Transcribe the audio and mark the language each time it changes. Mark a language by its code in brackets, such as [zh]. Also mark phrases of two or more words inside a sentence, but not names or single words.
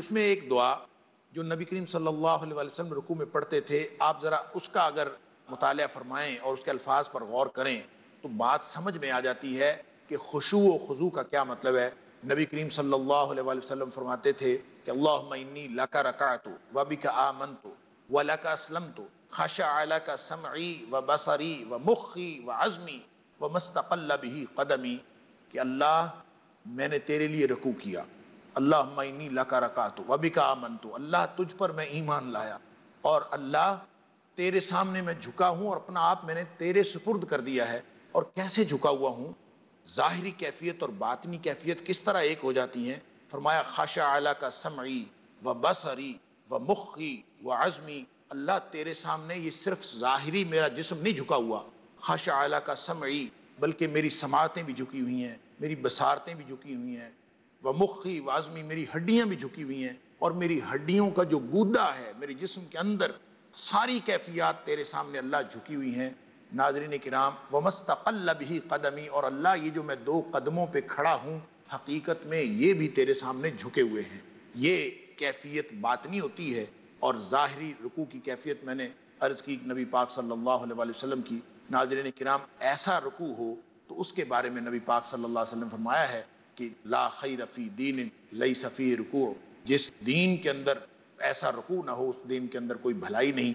[ur] اس میں ایک دعا جو نبی کریم [ar] صلی اللہ علیہ وآلہ وسلم [ur] رکوع میں پڑھتے تھے، آپ ذرا اس کا اگر مطالعہ فرمائیں اور اس کے الفاظ پر غور کریں تو بات سمجھ میں آ جاتی ہے کہ خشوع و خضوع کا کیا مطلب ہے۔ نبی کریم [ar] صلی اللہ علیہ وآلہ وسلم [ur] فرماتے تھے کہ [ar] اللہم انی لک رکعت و بک آمنت و لک اسلمت خشع لک سمعی و بصری و مخی و عزمی و مستقل به قدمی، [ur] کہ اللہ میں نے تیرے لیے رکوع کیا، [ar] اللہم انی لک رکعت و بک آمنت، [ur] اللہ تجھ پر میں ایمان لایا، اور اللہ تیرے سامنے میں جھکا ہوں اور اپنا آپ میں نے تیرے سپرد کر دیا ہے۔ اور کیسے جھکا ہوا ہوں، ظاہری کیفیت اور باطنی کیفیت کس طرح ایک ہو جاتی ہیں۔ [ar] فرمایا خشع لک سمعی و بصری و مخی و عزمی، [ur] اللہ تیرے سامنے یہ صرف ظاہری میرا جسم نہیں جھکا ہوا، [ar] خشع لک سمعی [ur] بلکہ میری سماعتیں بھی جھکی ہوئی ہیں، میری بصارتیں بھی جھکی ہوئی ہیں، [ar] و مخی و عزمی [ur] میری ہڈیاں بھی جھکی ہوئی ہیں، اور میری ہڈیوں کا جو گودا ہے میرے جسم کے اندر، ساری کیفیات تیرے سامنے اللہ جھکی ہوئی ہیں۔ ناظرین کرام، [ar] وَمَسْتَقَلَّ بِهِ قَدَمِي، [ur] اور اللہ یہ جو میں دو قدموں پہ کھڑا ہوں حقیقت میں یہ بھی تیرے سامنے جھکے ہوئے ہیں۔ یہ کیفیت باطنی ہوتی ہے، اور ظاہری رکوع کی کیفیت میں نے عرض کی نبی پاک [ar] صلی اللہ علیہ وآلہ وسلم [ur] کی۔ ناظرین کرام، ایسا رکوع ہو تو اس کے بارے میں نبی پاک [ar] صلی اللہ علیہ وسلم [ur] فرمایا ہے کہ [ar] لا خیر فی دین لیس فی رکوع، [ur] جس دین کے اندر ایسا رکوع نہ ہو اس دین کے اندر کوئی بھلائی نہیں۔